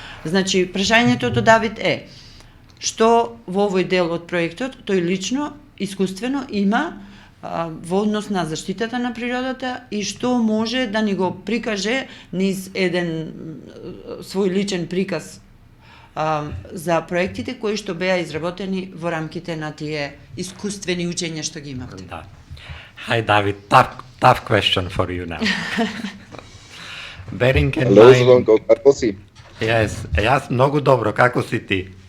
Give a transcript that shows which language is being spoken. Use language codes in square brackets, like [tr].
[mk] Значи, прашањето до Давид е што во овој дел од проектот тој лично, искуствено има во однос на заштитата на природата и што може да ни го прикаже низ еден свој личен приказ за проектите кои што беа изработени во рамките на тие искуствени учења што ги имавте. Да. [en] Hi David, tough question for you now. Bearing in Hello, mind... [mk] Zvonko, како си? Yes, јас многу добро, како си ти?